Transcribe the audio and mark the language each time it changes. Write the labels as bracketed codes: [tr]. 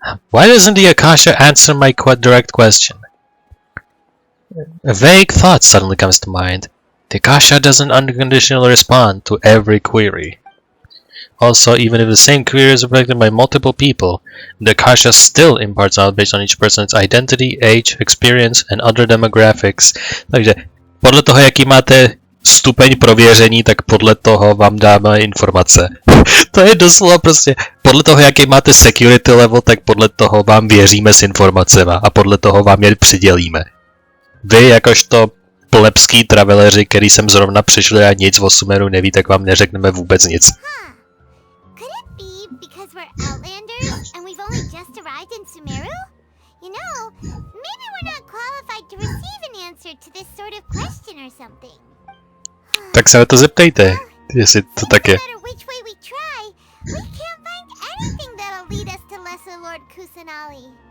[en] Why doesn't the Akasha answer my direct question? A vague thought suddenly comes to mind. The Akasha doesn't unconditionally respond to every query. Also, even if the same query is reflected by multiple people, the Akasha still imparts knowledge based on each person's identity, age, experience, and other demographics. [cs] Takže podle toho, jaký máte stupeň prověření, tak podle toho vám dáme informace. To je doslova prostě, podle toho, jaký máte [en] security level, [cs] tak podle toho vám věříme s informacemi a podle toho vám je přidělíme. Vy, jakožto plebský traveleři, který sem zrovna přišli a nic o Sumeru neví, tak vám neřekneme vůbec nic. [en] Could it be because we're outlanders and we've only just arrived in Sumeru? You know, maybe we're not qualified to receive an answer to this sort of question or something. [cs] Tak se na to zeptejte, jestli to tak je. [en] No matter which way we try, we can't find anything that'll lead us to Lesser Lord Kusanali.